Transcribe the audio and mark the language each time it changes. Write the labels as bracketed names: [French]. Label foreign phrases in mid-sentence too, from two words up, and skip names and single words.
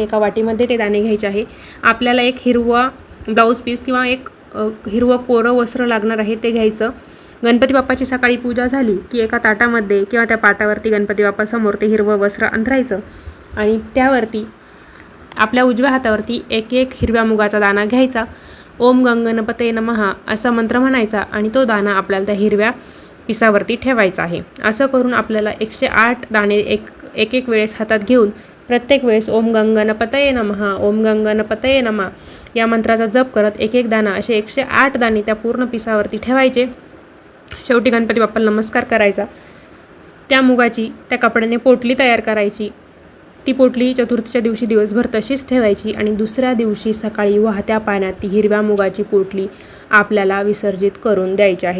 [Marathi] एका वाटीमध्ये ते दाणे घ्यायचे आहे. आपल्याला एक हिरवा ब्लाऊज पीस किंवा एक हिरवं कोरं वस्त्र लागणार आहे ते घ्यायचं. गणपती बाप्पाची सकाळी पूजा झाली की एका ताटामध्ये किंवा त्या पाटावरती गणपती बाप्पासमोर ते हिरवं वस्त्र अंथरायचं आणि त्यावरती आपल्या उजव्या हातावरती एक हिरव्या मुगाचा दाणा घ्यायचा. [Sanskrit] ओम गंग गणपतये नमः [Marathi] असा मंत्र म्हणायचा आणि तो दाणा आपल्याला त्या हिरव्या पिसावरती ठेवायचा आहे. असं करून आपल्याला 108 दाणे एक वेळेस हातात घेऊन प्रत्येक वेळेस [Sanskrit] ओम गंग गणपतये नमः, ओम गंग गणपतये नमः [Marathi] या मंत्राचा जप करत एक दाणा असे 108 दाणे त्या पूर्ण पिसावरती ठेवायचे. शेवटी गणपती बाप्पाला नमस्कार करायचा. त्या मुगाची त्या कपड्याने पोटली तयार करायची. ती पोटली चतुर्थीच्या दिवशी दिवसभर तशीच ठेवायची आणि दुसऱ्या दिवशी सकाळी वाहत्या पाण्यात ती हिरव्या मुगाची पोटली आपल्याला विसर्जित करून द्यायची आहे.